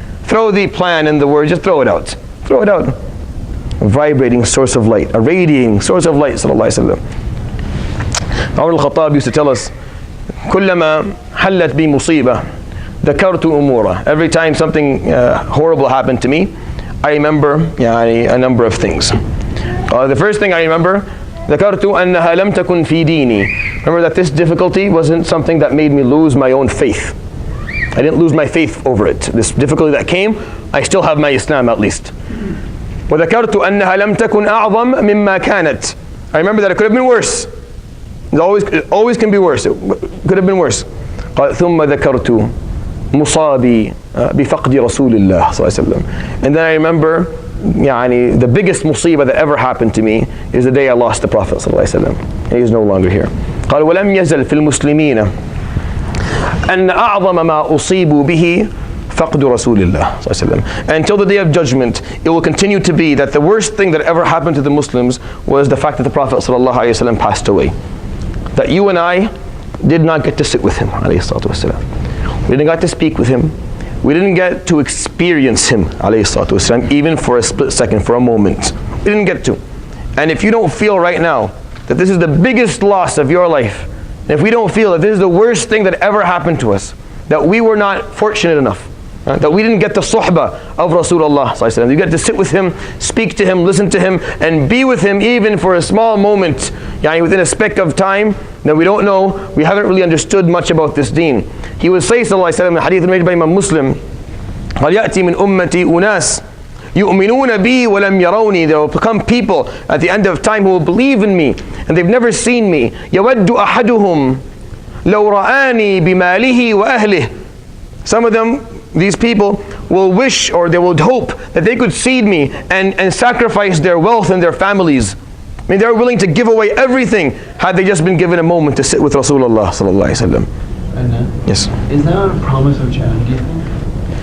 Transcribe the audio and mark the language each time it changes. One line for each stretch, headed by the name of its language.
English: Throw the plan and the word. Just throw it out. Throw it out. A vibrating source of light, a radiating source of light. Sallallahu alayhi wasallam. Umar al-Khattab used to tell us,
Arabic: كلما حلت بي مصيبة ذكرت أمورا.
English: Every time something horrible happened to me, I remember a number of things. The first thing I remember,
Arabic: ذكرت أنها لم تكن في ديني.
English: Remember that this difficulty wasn't something that made me lose my own faith. I didn't lose my faith over it. This difficulty that came, I still have my Islam at least.
Arabic: وذكرت أنها لم تكن أعظم مما كانت.
English: I remember that it could have been worse. It always can be worse. It could have been worse.
Arabic: ثم ذكرت مصابي بفقد رسول الله صلى الله عليه وسلم.
English: And then I remember the biggest musibah that ever happened to me is the day I lost the Prophet صلى الله عليه وسلم. And he's no longer here.
Arabic: قال ولم يزل في المسلمين أن أعظم ما أصيبوا به فقد رسول الله صلى الله عليه وسلم.
English: Until the day of judgment, it will continue to be that the worst thing that ever happened to the Muslims was the fact that the Prophet صلى الله عليه وسلم passed away. That you and I did not get to sit with him عليه الصلاة والسلام. We didn't get to speak with him. We didn't get to experience him عليه الصلاة والسلام, even for a split second, for a moment. We didn't get to. And if you don't feel right now that this is the biggest loss of your life, and if we don't feel that this is the worst thing that ever happened to us, that we were not fortunate enough, that we didn't get the suhbah of Rasulullah, you get to sit with him, speak to him, listen to him, and be with him even for a small moment, within a speck of time, that we don't know, we haven't really understood much about this deen. He would say, sallallahu alaihi wasallam, in the hadith made by Imam Muslim,
Arabic: قال يأتي من أمتي أناس يؤمنون بي ولم يروني.
English: There will become people at the end of time who will believe in me and they've never seen me.
Arabic: يود أحدهم لو رآني بماله وأهله.
English: Some of them, these people, will wish or they will hope that they could see me and sacrifice their wealth and their families. I mean, they're willing to give away everything had they just been given a moment to sit with Rasulullah sallallahu alaihi wasallam. And yes. Is there a promise of Jannah, do you think?